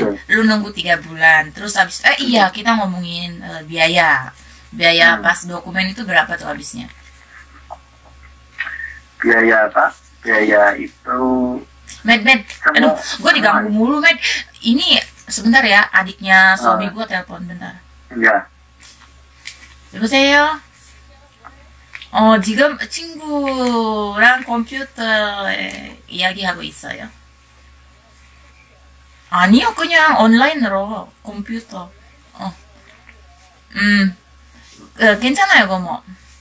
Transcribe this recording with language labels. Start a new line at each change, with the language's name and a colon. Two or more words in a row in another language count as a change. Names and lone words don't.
Indonesian: Lu nunggu 3 bulan, terus habis kita ngomongin biaya pas dokumen itu berapa tuh habisnya? Biaya apa? Biaya itu. Med, aduh, gue diganggu mulu, Med. Ini sebentar ya, adiknya suami gue telepon bentar. Iya.
Korean: 여보세요? 지금 친구랑 컴퓨터에 이야기하고 있어요. 아니요, 그냥 온라인으로 컴퓨터. 어. 괜찮아요, 그거 뭐.